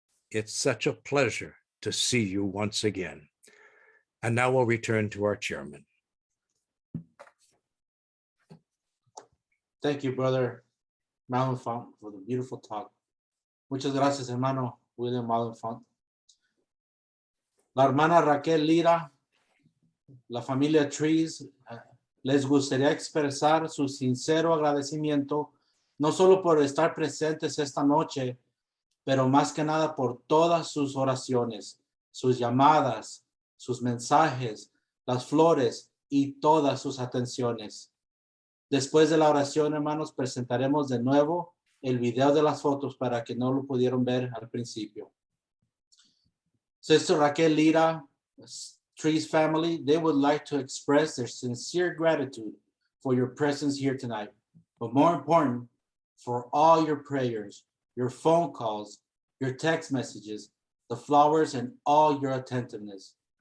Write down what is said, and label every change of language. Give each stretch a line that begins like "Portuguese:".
English: It's such a pleasure to see you once again. And now we'll return to our chairman. Thank you, Brother Malenfant, for the beautiful talk.
Spanish: Muchas gracias, hermano William Malenfant. La hermana Raquel Lira, la familia Trees, les gustaría expresar su sincero agradecimiento, no solo por estar presentes esta noche, pero más que nada por todas sus oraciones, sus llamadas, sus mensajes, las flores y todas sus atenciones. Después de la oración, hermanos, presentaremos de nuevo el video de las fotos para que no lo pudieron ver al principio.
English: Sister Raquel Lira, Trees family, they would like to express their sincere gratitude for your presence here tonight, but more important, for all your prayers, your phone calls, your text messages, the flowers, and all your attentiveness.